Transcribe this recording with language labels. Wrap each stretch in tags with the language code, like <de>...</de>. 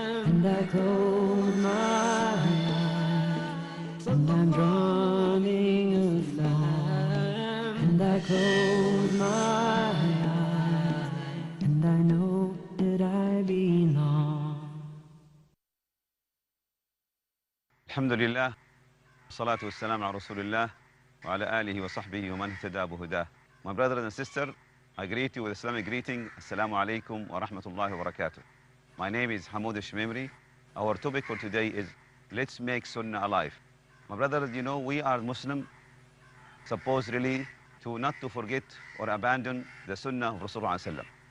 <en>And I close my eyes and I'm drowning a song. And I close my eyes and I know that I belong.</en> <ar>الحمد لله والصلاة والسلام على رسول الله وعلى آله وصحبه ومن اهتدى بهداه.</ar> <en>My brothers and sisters, I greet you with Islamic greeting.</en> <ar>Assalamu alaikum wa rahmatullahi wa barakatuh.</ar> <en>My name is Hamoud Shmimri. Our topic for today is let's make Sunnah alive. My brothers, you know, we are Muslim, supposed really to not to forget or abandon the Sunnah of Rasulullah sallam.</en>